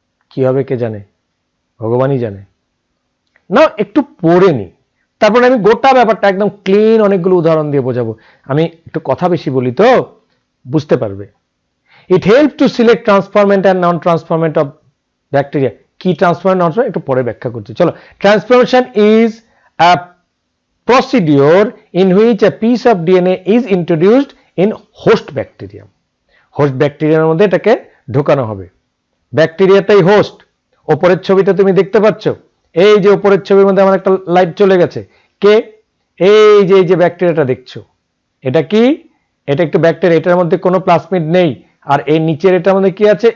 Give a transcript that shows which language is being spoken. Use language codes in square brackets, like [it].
[bn] কি হবে কে জানে, ভগবানই জানে। না একটু পড়ে নি, তারপরে আমি গোটা ব্যাপারটা একদম ক্লিন অনেকগুলো উদাহরণ দিয়ে বোঝাবো। আমি একটু কথা বেশি বলি তো, বুঝতে পারবে। [en] It help to select transformant and non transformant of bacteria. [bn] কি ট্রান্সফরমেন্ট নন, একটু পরে ব্যাখ্যা করছি। [en] চলো, transformation is a procedure in which a piece of DNA is introduced in host bacterium. [bn] Host ব্যাকটেরিয়ার মধ্যে এটাকে ঢোকানো হবে। ব্যাকটেরিয়াটাই হোস্ট। ওপরের ছবিটা তুমি দেখতে পাচ্ছ, এই যে ওপরের ছবির মধ্যে আমার একটা লাইট চলে গেছে, কে? এই যে ব্যাকটেরিয়াটা দেখছো, এটা কি? এটা একটু ব্যাকটেরিয়া, এটার মধ্যে কোনো প্লাজমিড নেই, আর এই নিচের এটার মধ্যে কি আছে?